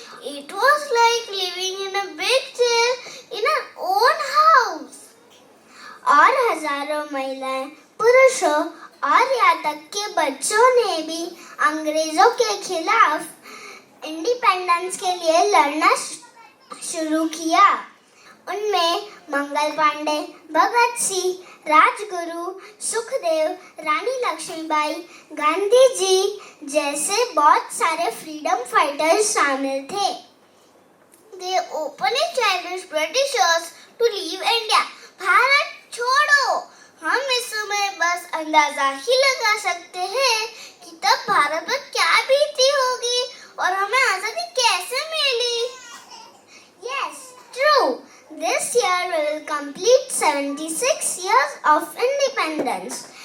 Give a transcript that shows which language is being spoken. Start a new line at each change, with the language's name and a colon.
English: It was like living in a big jail in our own house.
Hindi: और हजारों महिलाएं, पुरुषों और यहाँ तक के बच्चों ने भी अंग्रेजों के खिलाफ इंडिपेंडेंस के लिए लड़ना शुरू किया. उनमें मंगल पांडे, भगत सिंह, राजगुरु, सुखदेव, रानी लक्ष्मीबाई, गांधी जी जैसे बहुत सारे फ्रीडम फाइटर्स शामिल थे.
English: they openly challenged Britishers to leave India.
Hindi: Bharat छोड़ो. हम इस समय बस अंदाजा ही लगा सकते हैं कि तब भारत पर क्या बीती होगी और हमें आजादी कैसे मिली.
English: Yes, true. This year we will complete 76 years of independence.